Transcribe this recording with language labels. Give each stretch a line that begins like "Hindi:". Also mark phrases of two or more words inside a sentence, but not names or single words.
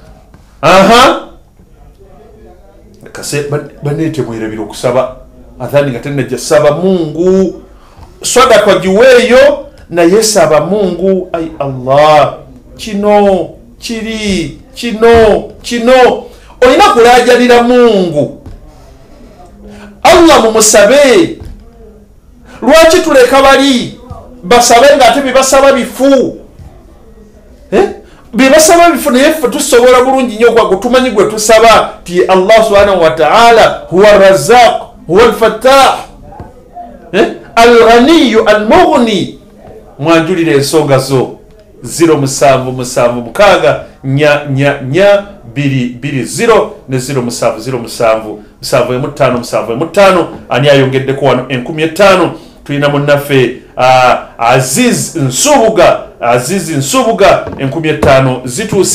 Ganda: Kase banete mwerabira okusaba athani nga tenajja saba Mungu sadaka giweeyo na yesaba Mungu ay Allah kino olina kulajalira Mungu Allah mumusabe. Lwaki tuleka bali basabe nga ate bibasaba bifu bibasaba bifu naye ffe tusobola bulungi nnyo kwa kutumanyi gwe tusaba ti
Arabic: الله سبحانه وتعالى هو الرزاق هو الفتاح الغني المغني.
Ganda: Mwanjulire ensonga zo 0776 220 ne 0707 ani ayongeddeko wano 50. Tulina munnaffe Aziz Nsubuga 50 zituuse.